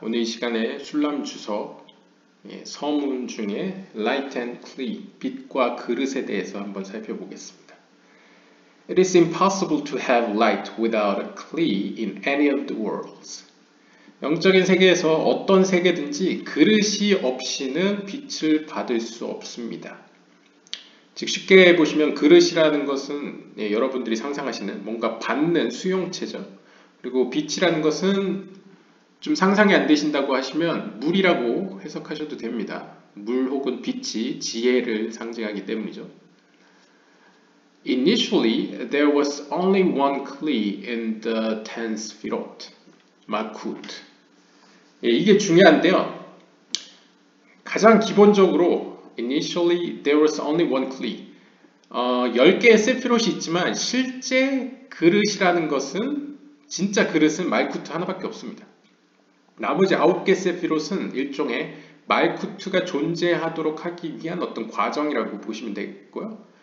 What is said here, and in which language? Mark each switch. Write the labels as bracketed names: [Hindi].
[Korean] 오늘 이 시간에 술람주석 서문 중에 [English] light and clay, [Korean] 빛과 그릇에 대해서 한번 살펴보겠습니다. [English] It is impossible to have light without a clay in any of the worlds. [Korean] 영적인 세계에서 어떤 세계든지 그릇이 없이는 빛을 받을 수 없습니다. 즉 쉽게 보시면 그릇이라는 것은 여러분들이 상상하시는 뭔가 받는 수용체죠. 그리고 빛이라는 것은 좀 상상이 안 되신다고 하시면 물이라고 해석하셔도 됩니다. 물 혹은 빛이 지혜를 상징하기 때문이죠. [English] Initially, there was only one clay in the 10 Sfirot, Malkut. [Korean] 이게 중요한데요. 가장 기본적으로 [English] Initially, there was only one clay. [Korean] 10개의 세피롯이 있지만 실제 그릇이라는 것은 진짜 그릇은 말쿠트 하나밖에 없습니다. 나머지 9개 세피롯은 일종의 말쿠트가 존재하도록 하기 위한 어떤 과정이라고 보시면 되겠고요.